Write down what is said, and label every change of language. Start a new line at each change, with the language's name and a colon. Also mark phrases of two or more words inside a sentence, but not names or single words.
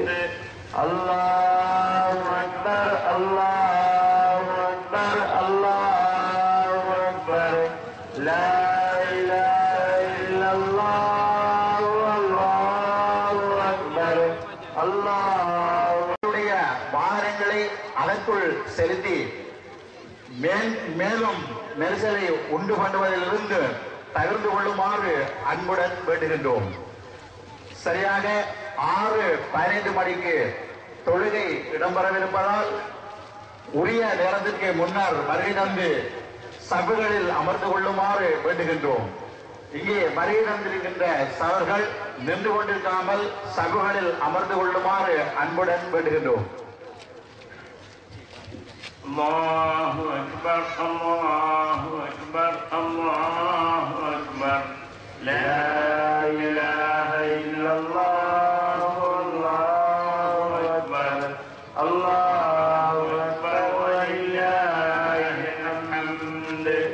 Arabic: الله أكبر الله أكبر الله أكبر لا إله إلا الله والله أكبر الله
Tamil: வாகனங்களை அதற்குள் செலுத்தி மேலும் நெரிசலை உண்டு பண்ணுவதிலிருந்து தவிர்த்து கொள்ளுமாறு அன்புடன் வேண்டுகின்றோம். சரியாக 6:15 மணிக்கு தொழுகை இடம்பெறவிருப்பதால் உரிய நேரத்திற்கு முன்னர் வருகை தந்து சபைகளில் அமர்ந்து கொள்ளுமாறு வேண்டுகின்றோம். இங்கே வருகை தந்திருக்கின்ற சவர்கள் நின்று கொண்டிருக்காமல் சபைகளில் அமர்ந்து கொள்ளுமாறு அன்புடன் வேண்டுகின்றோம்.
Arabic: الله أكبر الله أكبر الله أكبر لا إله إلا الله والله أكبر الله أكبر ولله الحمد